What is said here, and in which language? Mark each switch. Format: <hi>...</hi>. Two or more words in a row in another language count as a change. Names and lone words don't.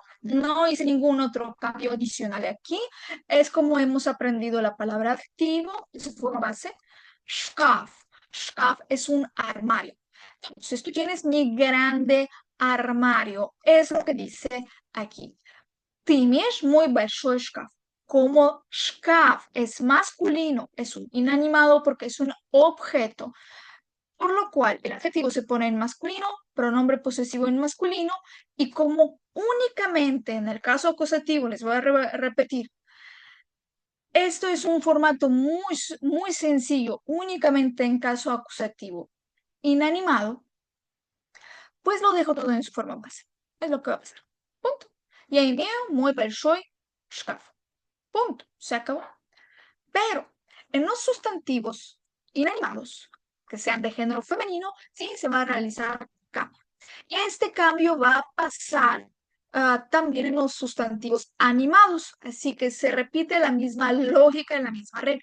<es>No hice ningún otro cambio adicional aquí. Es como hemos aprendido la palabra activo, su forma base.</es> <ru>Шкаф. Шкаф</ru> <es>es un armario. Entonces, tú tienes mi grande armario. Es lo que dice aquí.</es> <ru>Ты имеешь muy большой шкаф.</ru> <es>Como шкаф es masculino, es un inanimado porque es un objeto, por lo cual el adjetivo se pone en masculino, pronombre posesivo en masculino, y como únicamente en el caso acusativo, les voy a repetir, esto es un formato muy sencillo, únicamente en caso acusativo inanimado, pues lo dejo todo en su forma base. Es lo que va a pasar. Punto. Y ahí veo muy</es> <ru>большой шкаф.</ru> <es>Punto. Se acabó. Pero en los sustantivos inanimados, que sean de género femenino, sí se va a realizar cambio. Y este cambio va a pasar también en los sustantivos animados, así que se repite la misma lógica y la misma regla.</es>